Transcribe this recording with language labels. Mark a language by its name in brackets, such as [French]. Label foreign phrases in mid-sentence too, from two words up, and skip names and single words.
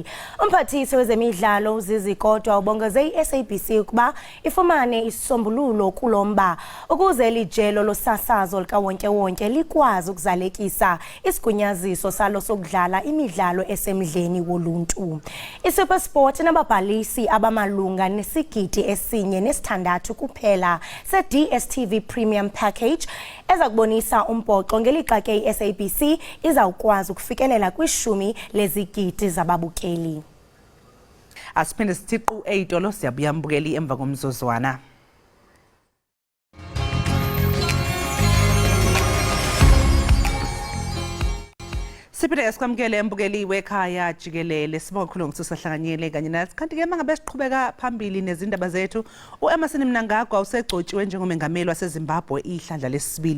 [Xhosa] Umphathisi wezemidlalo uZizikodwa ubongeze i-SABC ukuba ifumane isisombululo kulomba ukuze lijelo losasazo likawonke-wonke likwazi ukuzalekisa isigunyaziso salo sokudlala imidlalo esemdleni woluntu. iSuperSport nababhalisi abamalunga nesigidi esinye nesithandathu kuphela se-DStv Premium Package ezakubonisa umbhoxo ngelixa ke i-SABC izawukwazi ukufikelela kwishumi lezigidi zababukeli. Asiphinde sithiqu eyitolo siyabuya mbukeli emva komzuzwana. [Zulu] Siphinde esikwamukele embukeli wekhaya Jikelele sibonga kakhulu ngokuthi sahlanganyele kanye nathi kanti ke mangabe siqhubeka phambili nezindaba zethu uEmerson Mnangagwa usegcotshiwe njengomengameli waseZimbabwe ihlandla lesibili.